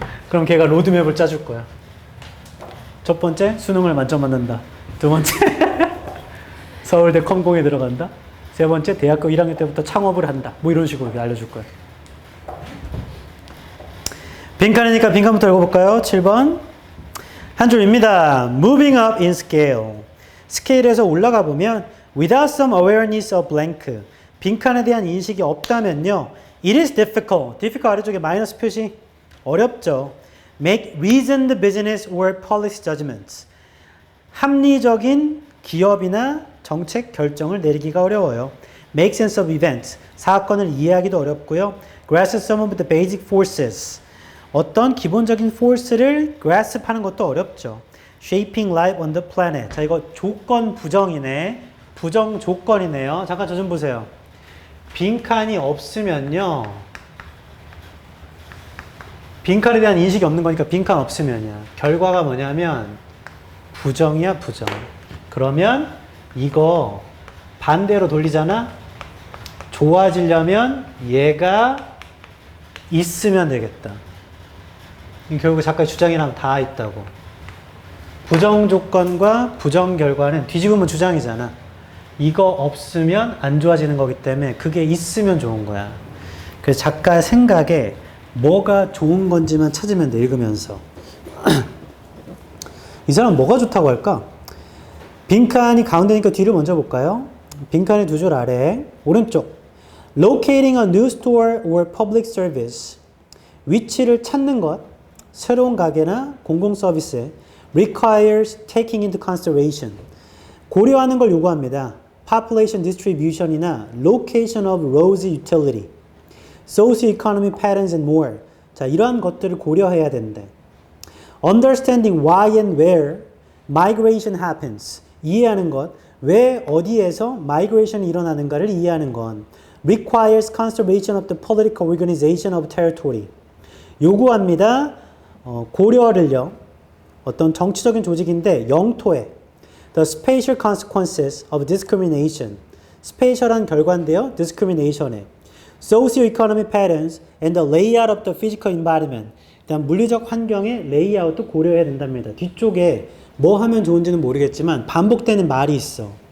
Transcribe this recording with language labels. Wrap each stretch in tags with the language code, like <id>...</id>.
<ko>그럼 걔가 로드맵을 짜줄 거야. 첫 번째, 수능을 만점 받는다. 두 번째, 서울대 컴공에 들어간다. 세 번째, 대학교 1학년 때부터 창업을 한다. 뭐 이런 식으로 알려줄 거야. 빈칸이니까 빈칸부터 읽어볼까요? 7번. 한 줄입니다.</ko> <en>Moving up in scale.</en> <ko>스케일에서 올라가 보면</ko> <en>without some awareness of blank.</en> <ko>빈칸에 대한 인식이 없다면요.</ko> <en>It is difficult.</en> <ko>difficult 아래쪽에 마이너스 표시. 어렵죠.</ko> <en>Make reasoned business or policy judgments.</en> <ko>합리적인 기업이나 정책 결정을 내리기가 어려워요.</ko> <en>Make sense of events.</en> <ko>사건을 이해하기도 어렵고요.</ko> <en>Grasp some of the basic forces.</en> <ko>어떤 기본적인 force를 grasp 하는 것도 어렵죠.</ko> <en>Shaping life on the planet.</en> <ko>자, 이거 조건 부정이네. 부정 조건이네요. 잠깐 저 좀 보세요. 빈칸이 없으면요. 빈칸에 대한 인식이 없는 거니까 빈칸 없으면이야. 결과가 뭐냐면 부정이야, 부정. 그러면 이거 반대로 돌리잖아. 좋아지려면 얘가 있으면 되겠다. 결국 작가의 주장이랑 다 있다고. 부정 조건과 부정 결과는 뒤집으면 주장이잖아. 이거 없으면 안 좋아지는 거기 때문에 그게 있으면 좋은 거야. 그래서 작가의 생각에 뭐가 좋은 건지만 찾으면 돼, 읽으면서. 이 사람은 뭐가 좋다고 할까? 빈칸이 가운데니까 뒤를 먼저 볼까요? 빈칸의 두 줄 아래 오른쪽.</ko> <en>Locating a new store or public service.</en> <ko>위치를 찾는 것, 새로운 가게나 공공 서비스에</ko> <en>requires taking into consideration.</en> <ko>고려하는 걸 요구합니다.</ko> <en>Population distribution이나 location of roads utility, socio-economic patterns and more.</en> <ko>자, 이러한 것들을 고려해야 되는데.</ko> <en>Understanding why and where migration happens.</en> <ko>이해하는 것, 왜 어디에서 migration이 일어나는가를 이해하는 건</ko> <en>requires conservation of the political organization of territory.</en> <ko>요구합니다. 고려를요. 어떤 정치적인 조직인데 영토에</ko> <en>the spatial consequences of discrimination.</en> <ko>spatial한 결과인데요.</ko> <en>discrimination에 socio-economic patterns and the layout of the physical environment.</en> <ko>일단 물리적 환경의 레이아웃도 고려해야 된답니다. 뒤쪽에 뭐 하면 좋은지는 모르겠지만 반복되는 말이 있어.</ko>